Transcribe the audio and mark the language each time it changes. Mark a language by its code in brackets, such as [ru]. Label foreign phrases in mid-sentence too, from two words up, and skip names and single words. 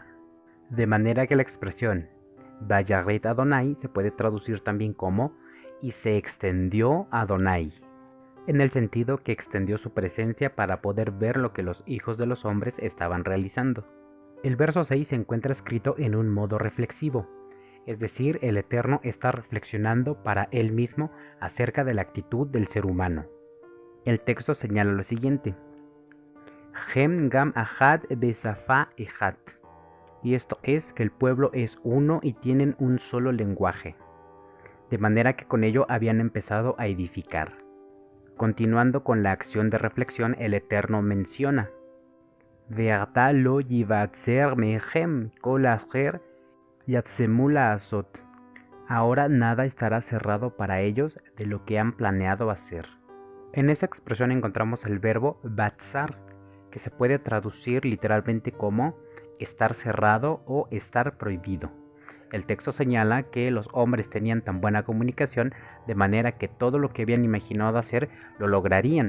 [es] De manera que la expresión [he] וירד ה [es] se puede traducir también como y se extendió Adonai, en el sentido que extendió su presencia para poder ver lo que los hijos de los hombres estaban realizando. El verso 6 se encuentra escrito en un modo reflexivo, es decir, el Eterno está reflexionando para él mismo acerca de la actitud del ser humano. El texto señala lo siguiente: [he] הם גם אחד בשפה אחד. [es] Y esto es que el pueblo es uno y tienen un solo lenguaje, de manera que con ello habían empezado a edificar. Continuando con la acción de reflexión, el Eterno menciona: [he] ועתה לא יבצר מהם כל אשר יזמו לעשות. [es] Ahora nada estará cerrado para ellos de lo que han planeado hacer. En esa expresión encontramos el verbo batzar, que se puede traducir literalmente como estar cerrado o estar prohibido. El texto señala que los hombres tenían tan buena comunicación de manera que todo lo que habían imaginado hacer lo lograrían.